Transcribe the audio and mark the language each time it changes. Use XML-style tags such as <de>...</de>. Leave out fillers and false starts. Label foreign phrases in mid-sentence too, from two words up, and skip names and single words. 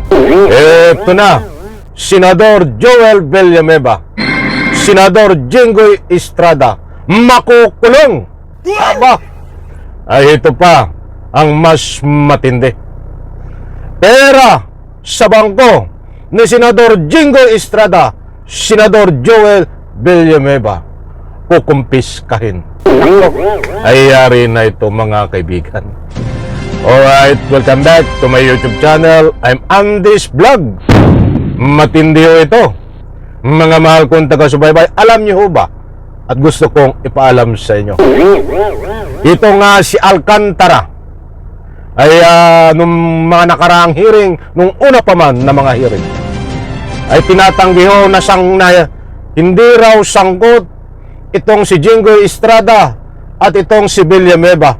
<tl>Ito na, Senador Joel Villanueva, Senador Jinggoy Estrada, makukulong. Aba, ay ito pa ang mas matindi. Pera sa bangko ni Senador Jinggoy Estrada, Senador Joel Villanueva, kukumpiskahin. Ay yari na ito mga kaibigan.</tl> <en>Alright, welcome back to my YouTube channel. I'm Andy's Vlog.</en> <tl>Matindi ho ito. Mga mahal kong taga-subaybay, alam niyo ho ba? At gusto kong ipaalam sa inyo. Ito nga si Alcantara ay nung mga nakaraang hearing, nung una pa man na mga hearing, ay tinatanggi ho na hindi raw sangkot itong si Jinggoy Estrada at itong si Villanueva.</tl>